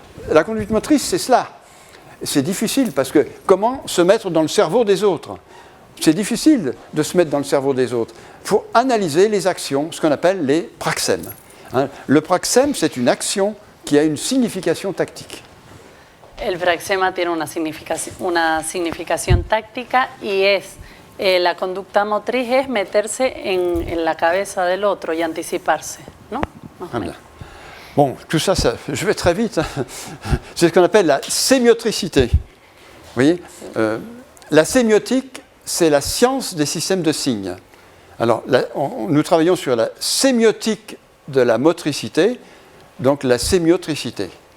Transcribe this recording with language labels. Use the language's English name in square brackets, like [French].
[French] La conduite motrice, c'est cela. C'est difficile parce que comment se mettre dans le cerveau des autres? C'est difficile de se mettre dans le cerveau des autres. Il faut analyser les actions, ce qu'on appelle les praxèmes. Le praxème, c'est une action qui a une signification tactique. [Spanish] El praxema tiene una significación táctica y es la conducta motriz es meterse en la cabeza del otro y anticiparse, ¿no? [French] Bon, tout ça, je vais très vite. C'est ce qu'on appelle la sémiotricité. Vous voyez, la sémiotique, c'est la science des systèmes de signes. Alors, nous travaillons sur la sémiotique de la motricité, donc la sémiotricité.